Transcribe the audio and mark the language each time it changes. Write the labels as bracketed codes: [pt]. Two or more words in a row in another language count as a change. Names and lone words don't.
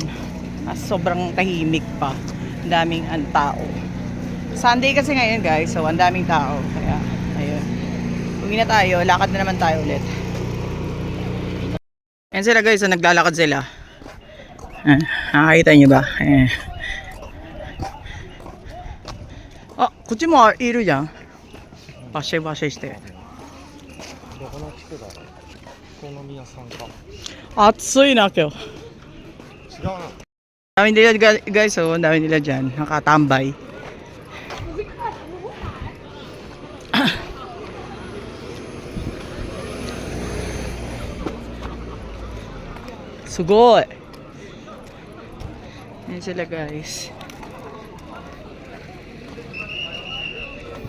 [tl] Sobrang tahimik pa. Ang daming tao. Sunday kasi ngayon, guys. So, ang daming tao. Kaya, ayun. Uwi na tayo. Lakad na naman tayo ulit. Ayan sila, guys. So, naglalakad sila. Nakakita nyo ba? [ja] Ah, こっちもいるじゃん。バシャバシャして。どこの地区だろう。お好み屋さんか。暑いな今日。違うな。 [tl] Dami nila, guys, oh, ang dami nila dyan, nakatambay. Sugoi! Yan sila, guys.